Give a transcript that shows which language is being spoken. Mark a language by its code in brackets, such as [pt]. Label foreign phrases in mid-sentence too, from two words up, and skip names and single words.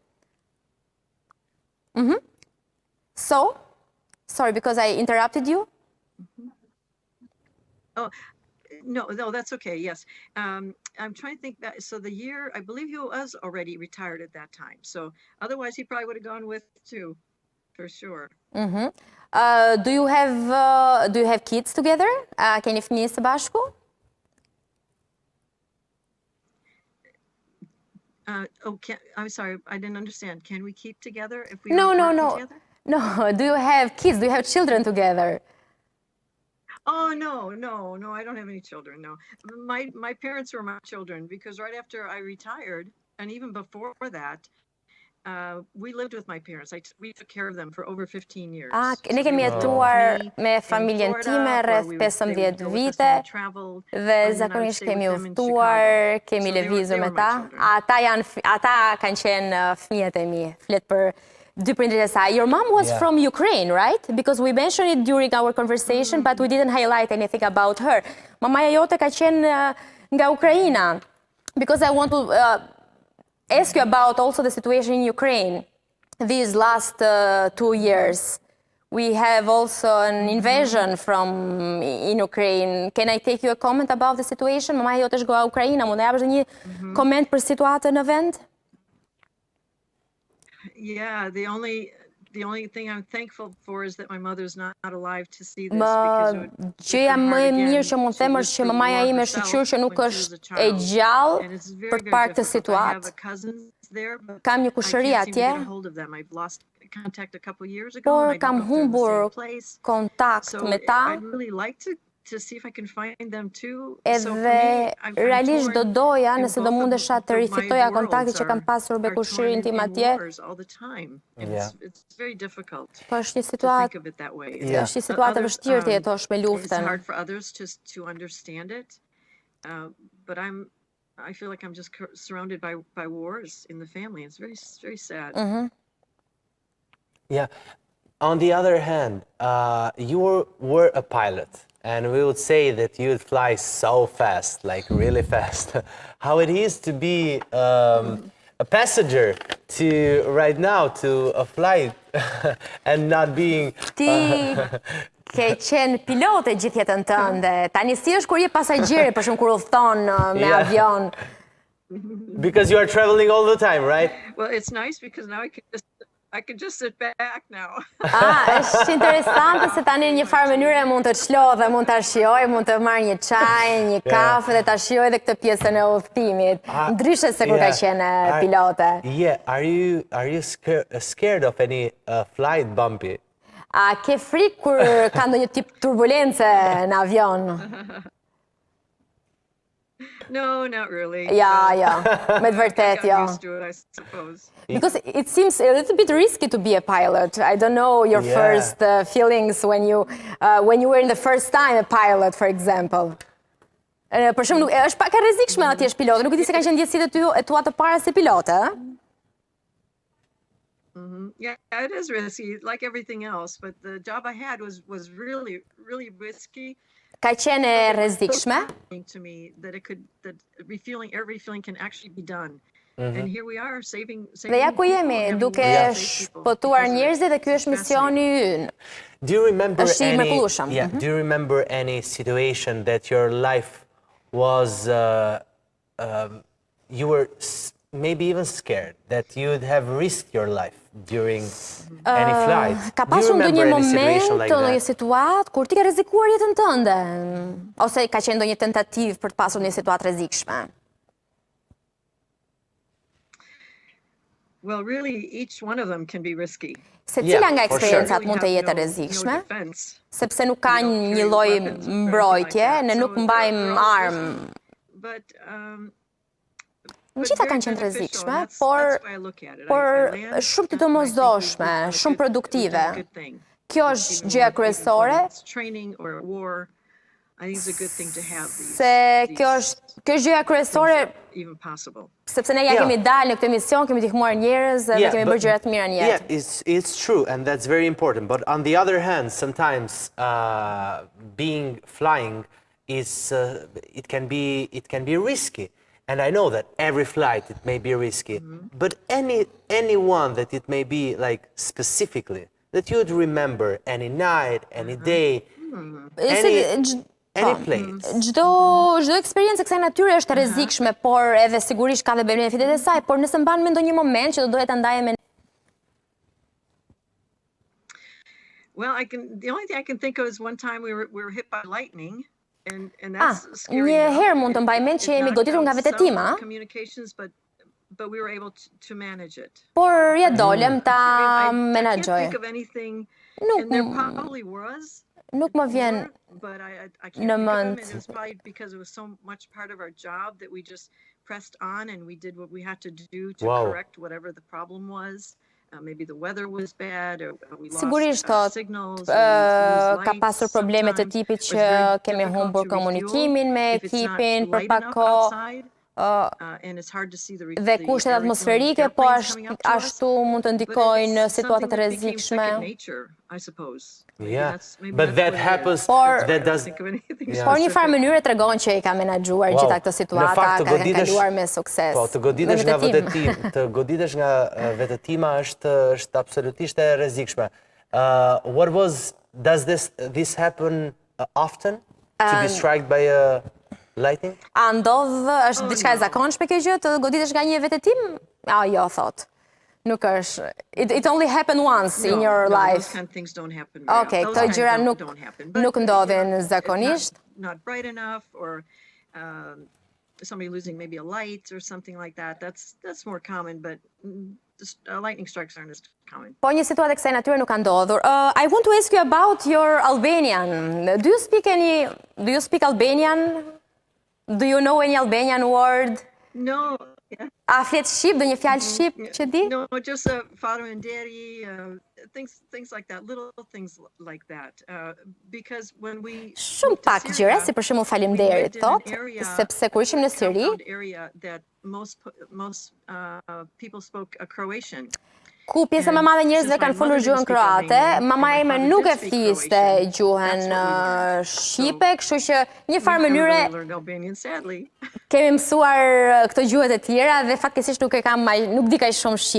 [en] So, sorry because I interrupted you. oh, no, that's okay. Yes. I'm trying to think that. So the year, I believe he was already retired at that time. So otherwise he probably would have gone with too, for sure. Do you have kids together? [sq] Keni fëmijë së bashku? [en] I'm sorry, I didn't understand. Can we keep together if we No. working together? No, do you have kids? Do you have children together? Oh, no, I don't have any children, no. My parents were my children because right after I retired, and even before that, we lived with my parents. We took care of them for over 15 years. [sq] Ne kemi jetuar me familjen time rreth 15 vite dhe zakonisht kemi udhëtuar, kemi lëvizur me ta. Ata kanë qenë fëmijët e mi, flet për dy prindrit e saj. [en] Your mom was from Ukraine, right? Because we mentioned it during our conversation, but we didn't highlight anything about her. [sq] Mamaja jote ka qenë nga Ukraina. [en] Because I want to ask you about also the situation in Ukraine these last 2 years. We have also an invasion in Ukraine. Can I take you a comment about the situation? [sq] Mamaja jote është nga Ukraina. Mund të japësh një koment për situatën në vend? [en] Yeah, the only thing I'm thankful for is that my mother's not alive to see this because it would [sq] gjëja më e mirë që mund të them është që mamaja ime është shqyrë që nuk është e gjallë për të parë këtë situatë. Kam një kushëri atje, por kam humbur kontakt me ta. Edhe realisht do doja nëse do mundesha të rifitoja kontaktin që kam pasur me kushirin tim atje. Po është një situatë e vështirë të jetosh me luftën. [en] I feel like I'm just surrounded by wars in the family. It's very sad. Yeah. On the other hand, you were a pilot. And we would say that you would fly so fast, like really fast. How it is to be a passenger right now to a flight and not being... [sq] Ti ke qenë pilote gjithë jetën tënde. Tani si është kur je pasagjeri, për shumë kur udhton me avion? [en] Because you are traveling all the time, right? Well, it's nice because now I can just sit back now. [sq] Është interesante se tani në një farë mënyrë mund të çlodhe, mund ta shijoj, mund të marr një çaj, një kafe dhe ta shijoj edhe këtë pjesën e udhëtimit. Ndryshe se kur ka qenë pilote. [en] Yeah, are you scared of any flight bumpy? [sq] A ke frikë kur ka ndonjë tip turbulence në avion? [en] No, not really. [sq] Ja, me të vërtet, ja. [en] Used to it, I suppose. Because it seems a little bit risky to be a pilot. I don't know your first feelings when you were in the first time a pilot, for example. [sq] Për shumë, është pak e rrezikshme atje është pilotë. Nuk e di se kanë qenë ndjesitë e tua të para si pilote, ëh? [en] Yeah, it is risky, like everything else. But the job I had was really risky. [sq] Ka qenë e rrezikshme. [en] To me that air refueling can actually be done. And here we are saving. [sq] Dhe ja ku jemi, duke shpëtuar njerëzit dhe ky është misioni ynë. [en] Do you remember any situation that your life was you were maybe even scared that you would have risked your life during any flight? [sq] Ka pasur ndonjë moment, ndonjë situatë kur ti ke rrezikuar jetën tënde, ose ka qenë ndonjë tentativë për të pasur një situatë rrezikshme? [en] Well, really, each one of them can be risky. [sq] Se cila nga [en] for sure. [sq] eksperiencat mund të [en] Really [sq] jetë e [en] have [sq] rrezikshme, [en] no defense. [sq] sepse nuk ka [en] You don't [sq] një [en] carry [sq] lloj [en] weapons or anything [sq] mbrojtje, [en] like that. [sq] ne [en] So [sq] nuk [en] they're [sq] mbajmë [en] all [sq] armë. [en] risky, but [sq] Në gjitha [en] very [sq] kanë qenë të [en] beneficial, [sq] rrezikshme, [en] and that's [sq] por [en] why I look at it. [sq] por [en] I land, [sq] shumë të [en] and I think [sq] domosdoshme, [en] we've done a [sq] shumë [en] good- [sq] produktive. [en] we've done a good thing. [sq] Kjo [en] Even [sq] është gjëja [en] when [sq] kryesore, [en] it's training or war, I think it's a good thing to have these. [sq] se kjo është gjëja kryesore, [en] Even possible. [sq] sepse ne ja [en] Yeah. [sq] kemi dalë në këtë emision, kemi ndihmuar njerëz dhe kemi bërë gjëra të mira në jetë. [en] Yeah, it's true, and that's very important. But on the other hand, sometimes being flying is it can be risky. And I know that every flight it may be risky, but any one that it may be like specifically that you would remember any night, any day, any place. [sq] Çdo eksperiencë kësaj natyre është e rrezikshme, por edhe sigurisht ka dhe benefitet e saj, por nëse mban mend ndonjë moment që do dohet ta ndaje me [en] Well, the only thing I can think of is one time we were hit by lightning. And that's scary. [sq] Një herë mund të mbaj mend që jemi goditur nga vetetima, [en] communications, but we were able to manage it. [sq] por ja dolem ta [en] I can't [sq] menaxhoj. [en] think of anything, [sq] Nuk [en] and there probably was, [sq] nuk më vjen [en] but I can't [sq] në [en] think of them, [sq] mend. [en] and it was probably because it was so much part of our job that we just pressed on and we did what we had to do to Wow. correct whatever the problem was. Maybe the weather was bad, or we [sq] Sigurisht [en] lost [sq] thot, [en] signals. [sq] ka pasur probleme të tipit që kemi humbur komunikimin me ekipin për pak kohë. Dhe kushtet atmosferike, po ashtu mund të ndikojnë në situata të rrezikshme. [en] Yeah, but that happens. [sq] Por [en] Yeah. [sq] një farë mënyre tregon që i ka menaxhuar gjitha këto situata, ka kaluar me sukses. Po, të goditesh nga vetëtima është absolutisht e rrezikshme. [en] Does this happen often to be struck by a lightning? [sq] A ndodh, është diçka e zakonshme kjo gjë, të goditesh nga një vetetim? Jo, thot. Nuk është. [en] It only happened once in your life. Those kind of things don't happen. [sq] Okay, këto gjëra nuk ndodhin zakonisht. [en] Not bright enough, or somebody losing maybe a light or something like that. That's more common, but lightning strikes aren't as common. [sq] Po një situatë kësaj natyre nuk ka ndodhur. [en] I want to ask you about your Albanian. Do you speak Albanian? Do you know any Albanian word? No. [sq] A flet shqip, do një fjalë shqip që di? [en] No, just faleminderi, things like that, little things like that. Because when we [sq] Shumë pak gjëra, si për shembull faleminderit, thot, sepse kur ishim në Siri, [en] area that most people spoke Croatian. [sq] ku pjesa më e madhe e njerëzve kanë folur gjuhën kroate, mama ime nuk e fliste gjuhën shqipe, kështu që një farë mënyre kemi mësuar këto gjuhët e tjera dhe fatkeqësisht nuk di kaq shumë shqip.